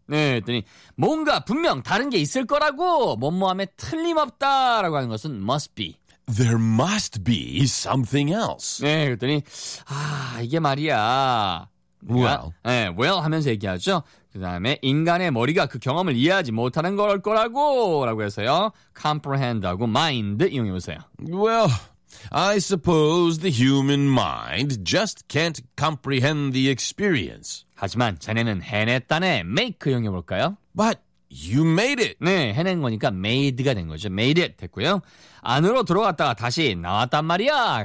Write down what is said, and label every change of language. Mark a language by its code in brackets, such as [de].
[ko] 네, 그랬더니 뭔가 분명 다른 게 있을 거라고 뭐뭐함에 틀림없다라고 하는 것은 must be. [en] There must be something else. [ko] 네, 그랬더니 이게 말이야. [en] Well. [ko] 네, well 하면서 얘기하죠. 그 다음에 인간의 머리가 그 경험을 이해하지 못하는 걸 거라고 라고 해서요. comprehend하고 mind 이용해 보세요. [en] Well, I suppose the human mind just can't comprehend the experience. [ko] 하지만 자네는 해냈다네. make 이용해 볼까요? [en] But you made it. [ko] 네, 해낸 거니까 made가 된 거죠. made it 됐고요. 안으로 들어갔다가 다시 나왔단 말이야.